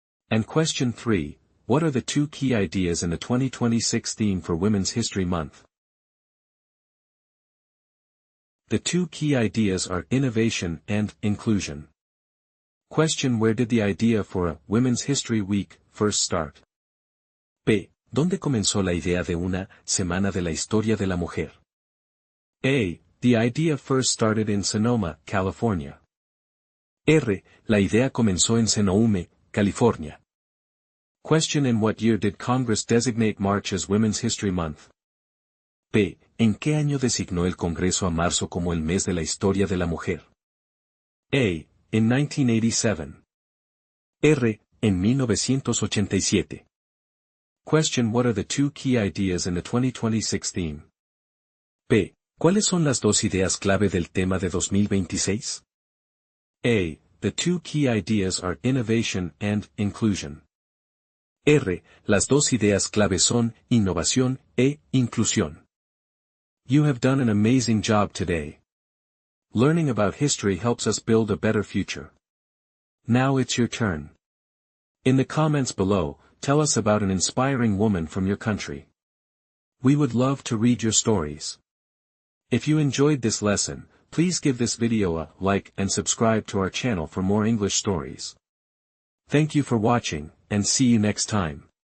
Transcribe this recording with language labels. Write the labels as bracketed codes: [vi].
[en] And question 3, what are the two key ideas in the 2026 theme for Women's History Month? The two key ideas are innovation and inclusion. Question: where did the idea for a Women's History Week first start? P. [es] ¿Dónde comenzó la idea de una Semana de la Historia de la Mujer? A. [en] The idea first started in Sonoma, California. R. [es] La idea comenzó en Sonoma, California. [en] Question: in what year did Congress designate March as Women's History Month? P. [es] ¿En qué año designó el Congreso a marzo como el mes de la historia de la mujer? [en] A. In 1987. R. [es] En 1987. [en] Question: what are the two key ideas in the 2026 theme? P. [es] ¿Cuáles son las dos ideas clave del tema de 2026? A. [en] The two key ideas are innovation and inclusion. R. [es] Las dos ideas clave son innovación e inclusión. [en] You have done an amazing job today. Learning about history helps us build a better future. Now it's your turn. In the comments below, tell us about an inspiring woman from your country. We would love to read your stories. If you enjoyed this lesson, please give this video a like and subscribe to our channel for more English stories. Thank you for watching, and see you next time.